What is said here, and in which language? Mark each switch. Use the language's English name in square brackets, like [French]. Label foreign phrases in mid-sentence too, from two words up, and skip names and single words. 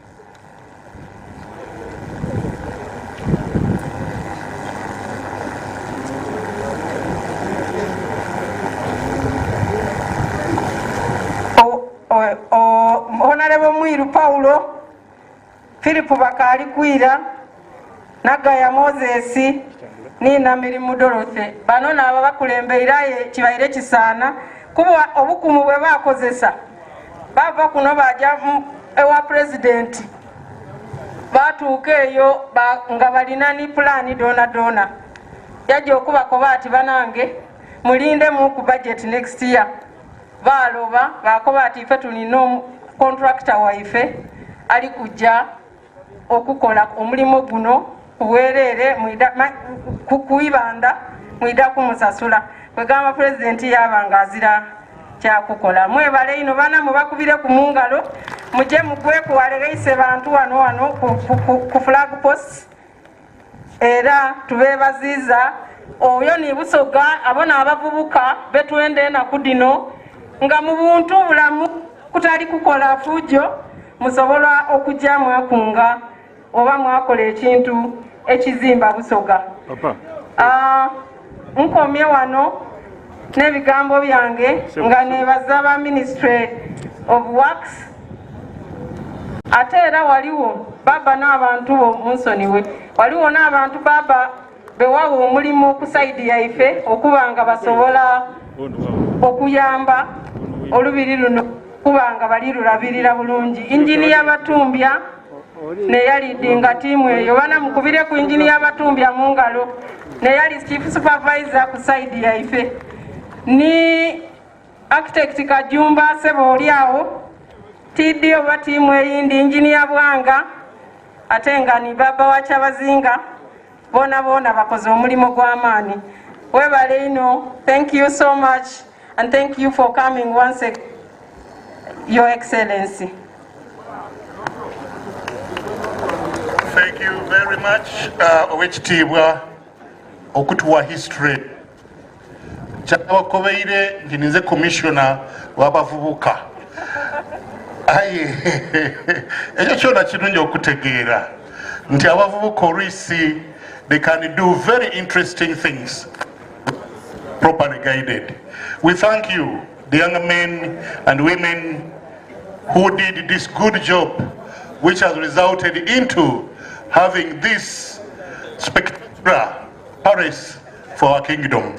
[Soga] Honorable Mwiru Paulo Philip Bakali Kwira Nagaya Moses Nina Mirimu Dorothy bano nabo bakulembeiraye kibaire kisaana kuba obukumu bwe bakozesa bava kuno baja ewa president batuukeeyo nga balina ni plan dona yajja okubako baati banange mulinde mu ku budget [English] next year [Soga] baloba bakoba ati ife tulina contractor waife ali kujja okukola omulimo guno kuwerere kuibanda mwida kumusasula kwegamba president yabanga azira kyakukola. Mwebale ino bana mubakubire ku mungalo muje mugwe kuwalegeise bantu wano ku [English] flag post [Soga] era tubebaziza oyo ni Busoga abona abavubuka betwende na kudino nga mu buntu bulamu kutali kukola fujo musobola okujja mwakunga oba mwakola ekintu ekizimba Busoga. Nkomye wano n'ebigambo byange nga nebaza ba Ministry of Works ate era waliwo baba n'abantu bo munsoniwe waliwo n'abantu baba bewawo omulimu ku side yaife okubanga basobola okuyamba olubiri luno kubanga bali lulabirira bulungi. Injiniya Batumbya neyalidinga tiimu eyo banamukubire ku Injiniya Batumbya mu ngalo neyali [English] chief supervisor [Soga] ku side yaife ni architect Kajumba Sebo oliawo tiddi oba tiimu eyindi Injiniya Bwanga ate nga ni Baba wa Kyabazinga bona bakoze omulimu gw'amaani. Webale ino, [English] thank you so much and thank you for coming once again, Your Excellency. Thank you very much, [Soga] Owekitiibwa okutuwa history. Kyabakobeire nti nze commissioner w'abavubuka. Aye, ekyo kyona kirungi okutegeera nti abavubuka oluusi [English] they can do very interesting things properly guided. We thank you, the young men and women who did this good job, which has resulted into having this spectacular Paris for our kingdom.